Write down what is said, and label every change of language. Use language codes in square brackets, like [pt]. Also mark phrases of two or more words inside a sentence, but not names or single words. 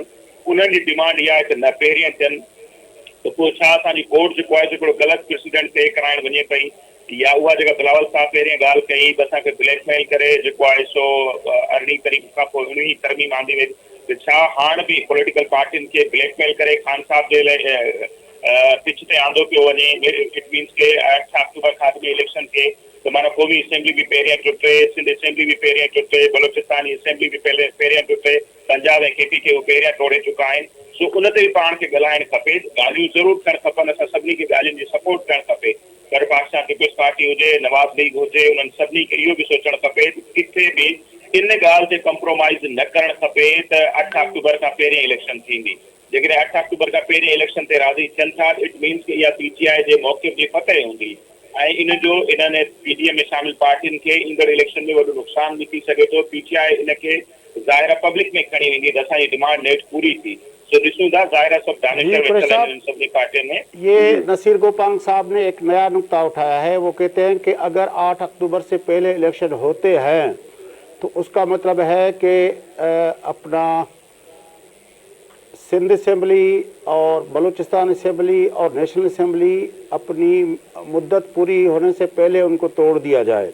[sd] उन्हनि जी डिमांड इहा आहे त न पहिरियों थियनि, त पोइ छा असांजी कोर्ट जेको आहे हिकिड़ो ग़लति प्रेसिडेंट तय कराइण वञे पई, या उहा जेका बिलावल साहब पहिरियों ॻाल्हि कई त असांखे ब्लैकमेल करे जेको आहे सो 18 तारीख़ खां पोइ 19 तरमीम आंदी वई, त छा हाणे बि पॉलिटिकल पार्टियुनि खे ब्लैकमेल करे ख़ान साहब जे लाइ पिछ ते आंदो पियो वञे। [en] it means [sd] के 8 अक्टूबर खां अॻु में इलेक्शन थे त माना क़ौमी असेंबली बि पहिरियां टुटे, सिंध असेंबली बि पहिरियां टुटे, बलोचिस्तानी असेंबली बि पहिरियां टुटे, पंजाब ऐं केपी खे उहे पहिरियां तोड़े चुका आहिनि। सो उन ते बि पाण खे ॻाल्हाइणु खपे, ॻाल्हियूं ज़रूरु थियणु खपनि, असां सभिनी खे ॻाल्हियुनि जी सपोर्ट करणु खपे। गॾु पाकिस्तान पीपल्स पार्टी हुजे, नवाज़ लीग हुजे, उन्हनि सभिनी खे इहो बि सोचणु खपे किथे बि इन ॻाल्हि ते कॉम्प्रोमाइज़ न करणु खपे त 8 अक्टूबर खां पहिरियों इलेक्शन थींदी। जेकॾहिं 8 अक्टूबर खां पहिरियों इलेक्शन ते राज़ी थियनि था, [en] it means [sd] कि इहा पीटीआई जे मौक़िफ़ जी फतह हूंदी ऐं इन जो इन्हनि पीडीएम में शामिल पार्टियुनि खे ईंदड़ इलेक्शन में वॾो नुक़सान बि थी सघे थो। पीटीआई इन खे ज़ाहिर पब्लिक में खणी वेंदी त असांजी डिमांड नेठ पूरी थी। सो ॾिसूं था, ज़ाहिर सभु दानिशर वेठल आहिनि इन सभिनी पार्टियुनि में। [ur] یہ نصیر گوپانگ صاحب نے ایک نیا نکتہ اٹھایا ہے. وہ کہتے ہیں کہ اگر 8 اکتوبر سے پہلے الیکشن ہوتے ہیں تو اس کا مطلب ہے کہ اپنا سندھ اسمبلی اور بلوچستان اسمبلی اور نیشنل اسمبلی اپنی مدت پوری ہونے سے پہلے ان کو توڑ دیا جائے.